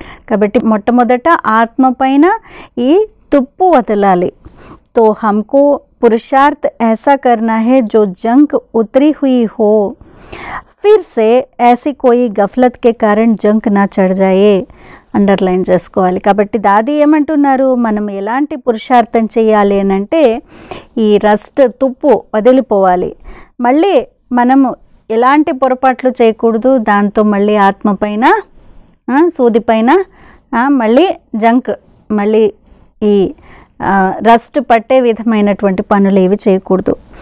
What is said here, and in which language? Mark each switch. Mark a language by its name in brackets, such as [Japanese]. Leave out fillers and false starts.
[Telugu] కాబట్టి మొట్టమొదట ఆత్మ పైన ఈ తుప్పు వదలాలి. [Hindi] तो हमको पुरुषार्थ ऐसा करना है जो जंग उतरी हुई हो, फिर से ऐसी कोई गफलत के कारण जंग ना चढ़ जाए. [Telugu] అండర్లైన్ చేసుకోవాలి. కాబట్టి దాది ఏమంటున్నారు, మనం ఎలాంటి పురుషార్థం చేయాలి అని అంటే ఈ రస్ట్ తుప్పు వదిలిపోవాలి. మళ్ళీ మనము ఎలాంటి పొరపాట్లు చేయకూడదు, దాంతో మళ్ళీ ఆత్మ పైన సూది పైన మళ్ళీ జంక్, మళ్ళీ ఈ రస్ట్ పట్టే విధమైనటువంటి పనులు ఏవి చేయకూడదు.